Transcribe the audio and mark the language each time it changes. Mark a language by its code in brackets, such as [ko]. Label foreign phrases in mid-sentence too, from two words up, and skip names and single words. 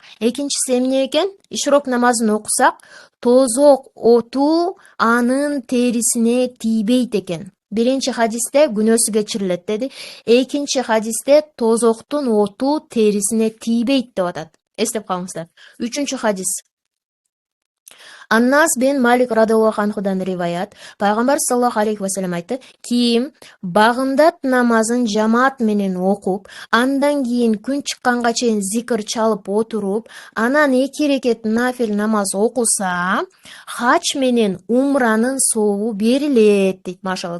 [ky] Экинчиси эмне экен? Ишрок намазын окусак, тозок оту анын терисине тийбейт экен. Биринчи хадисте күнөөсү кечирилет деди. Экинчи хадисте тозоктун оту терисине тийбейт деп атат. Эстеп калыңыздар. Үчүнчү хадис. Аннас бин Малик [ar] رضي الله عنه [ky] риваят. Пайгамбар [ar] صلى الله عليه وسلم [ky] айтты: ким багымдат намазын жамаат менен окуп, андан кийин күн чыкканга чейин зикир чалып отуруп, анан 2 рекет нафил намаз окуса, хач менен умранын сообу берилет дейт, машалла.